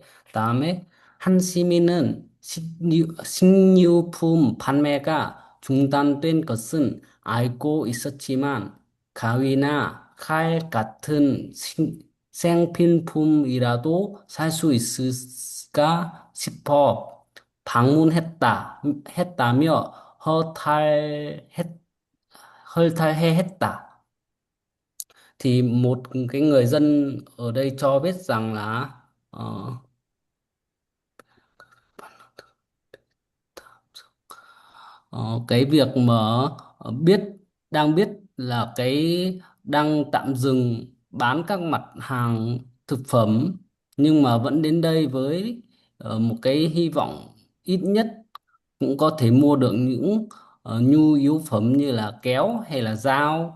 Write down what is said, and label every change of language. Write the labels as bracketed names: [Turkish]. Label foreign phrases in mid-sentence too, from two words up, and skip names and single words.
[Korean] 다음에 한 시민은 식료품 판매가 중단된 것은 알고 있었지만 가위나 칼 같은 생필품이라도 살 수 있을까 싶어 했다며 허탈해 했다. [Vietnamese] Thì một cái người dân ở đây cho biết rằng là Ờ, cái việc mà biết đang biết là đang tạm dừng bán các mặt hàng thực phẩm nhưng mà vẫn đến đây với một cái hy vọng ít nhất cũng có thể mua được những nhu yếu phẩm như là kéo hay là dao.